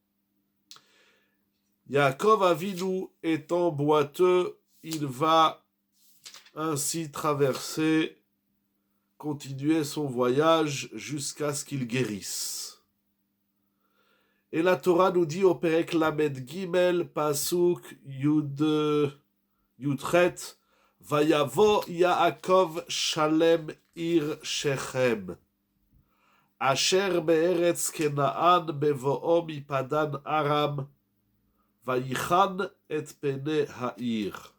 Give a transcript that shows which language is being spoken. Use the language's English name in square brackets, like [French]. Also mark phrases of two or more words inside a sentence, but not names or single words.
[French] Yaakov Avinu étant boiteux, il va ainsi continuer son voyage jusqu'à ce qu'il guérisse. Et la Torah nous dit au [Hebrew] פרק ל״ג, פסוק י״ח, ויבא יעקב שלם עיר שכם, אשר בארץ כנען בבאו מפדן ארם, ויחן את פני העיר.